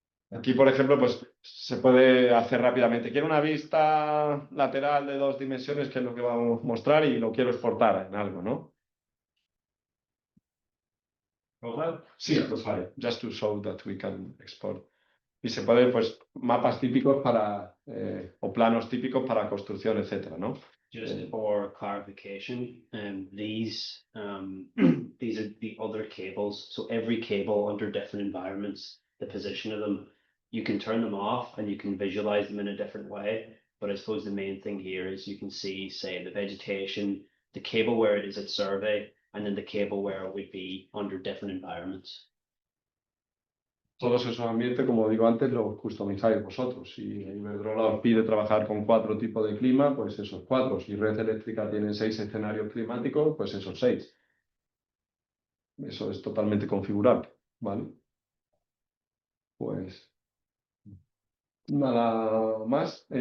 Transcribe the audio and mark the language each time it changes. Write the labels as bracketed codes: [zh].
[es] Aquí, por ejemplo, pues se puede hacer rápidamente. Quiero una vista lateral de 2 dimensiones, que es lo que vamos a mostrar, y lo quiero exportar en algo, ¿no? [en] Sí, profile, just to show that we can export. [es] Y se pueden, pues, mapas típicos para, o planos típicos para construcción, etcétera, ¿no? [en] Just for clarification, these these are the other cables. So every cable under different environments, the position of them, you can turn them off and you can visualize them in a different way. But I suppose the main thing here is you can see, say, the vegetation, the cable where it is at survey, and then the cable where it would be under different environments. [es] Todos esos ambientes, como digo antes, los customizáis vosotros. Si Iberdrola os pide trabajar con 4 tipos de clima, pues esos 4. Si Red Eléctrica tiene 6 escenarios climáticos, pues esos 6. Eso es totalmente configurable, ¿vale? Pues nada más.